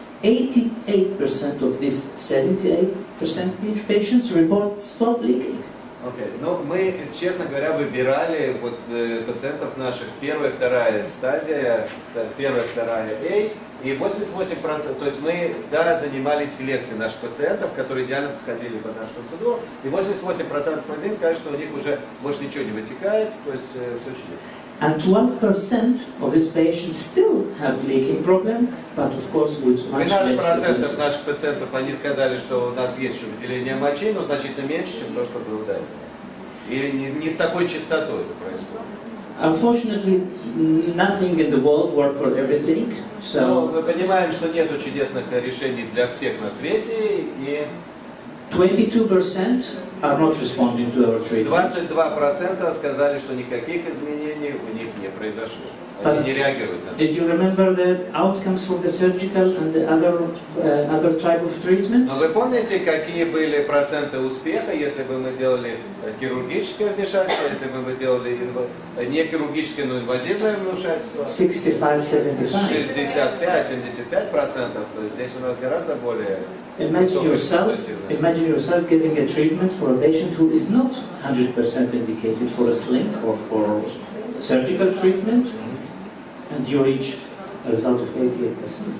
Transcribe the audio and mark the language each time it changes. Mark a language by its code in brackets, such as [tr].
[en] 88% of these 78% patients report stop leaking. Okay. [ru] Ну, мы, честно говоря, выбирали вот, пациентов наших первая, вторая стадия, первая, вторая A, и 88%, то есть мы, да, занимались селекцией наших пациентов, которые идеально подходили под нашу процедуру, и 88% пациентов сказали, что у них уже больше ничего не вытекает, то есть все чудесно. [en] And 12% of these patients still have leaking problem, but of course with much less [ru] 12% наших пациентов, они сказали, что у нас есть еще выделение мочи, но значительно меньше, чем то, что было до этого. И не с такой частотой это происходит. [en] Unfortunately, nothing in the world works for everything. [ru] Но мы понимаем, что нет чудесных решений для всех на свете, и [en] 22% are not responding to our treatment. [ru] 22% сказали, что никаких изменений у них не произошло. Они не реагируют на это. [en] Did you remember the outcomes for the surgical and the other type of treatments? [ru] Но вы помните, какие были проценты успеха, если бы мы делали хирургическое вмешательство, если бы мы делали не хирургическое, но инвазивное вмешательство? [en] 65-75. [ru] 65-75%. То есть здесь у нас гораздо более [en] Imagine yourself giving a treatment for a patient who is not 100% indicated for a sling or for surgical treatment, and you reach a result of 88%.